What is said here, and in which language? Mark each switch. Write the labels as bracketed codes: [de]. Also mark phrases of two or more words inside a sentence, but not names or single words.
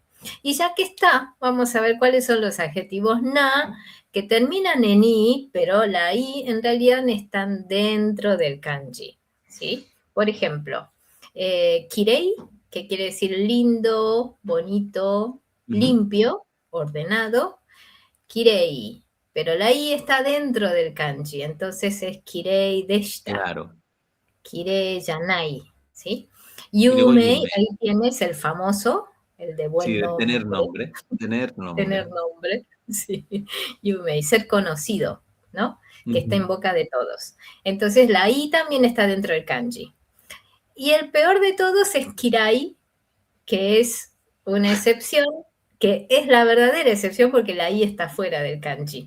[es] Y ya que está, vamos a ver cuáles son los adjetivos na que terminan en i, pero la i en realidad están dentro del kanji, ¿sí? Por ejemplo, kirei, que quiere decir lindo, bonito, Ujú. limpio, ordenado. Kirei, pero la i está dentro del kanji, entonces es [ja] kirei deshita, [es] Claro. [ja] kirei janai, [es] ¿sí? Y luego Yumei, Yume. ahí tienes el famoso, el de Sí, buen de tener nombre, nombre. Tener tener nombre. nombre, sí, Yumei, ser conocido, ¿no? Que está en Ujú. boca de todos. Entonces la i también está dentro del kanji. Y el peor de todos es kirai, que es una excepción, que es la verdadera excepción porque la i está fuera del kanji,